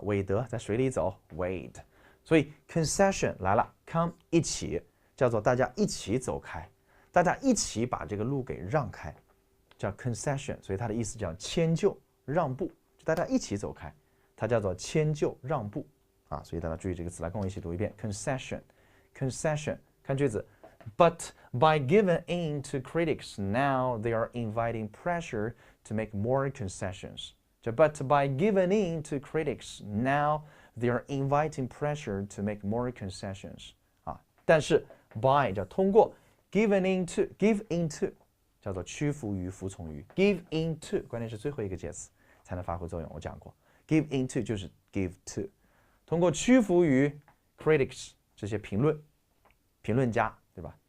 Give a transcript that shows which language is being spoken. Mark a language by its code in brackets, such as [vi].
[zh] 韦德在水里走 wade， 所以 concession 来了 ，come 一起，叫做大家一起走开，大家一起把这个路给让开，叫 concession， 所以它的意思叫迁就、让步，就大家一起走开，它叫做迁就、让步啊。所以大家注意这个词，来跟我一起读一遍 concession。concession， 看句子 ， [en] But by giving in to critics, now they are inviting pressure to make more concessions. 就 But by giving in to critics, now they are inviting pressure to make more concessions. [zh] 啊，但是 by 叫通过 giving give into 叫做屈服于、服从于 give into， 关键是最后一个介词才能发挥作用。我讲过 give into 就是 give to， 通过屈服于 critics 这些评论家，对吧？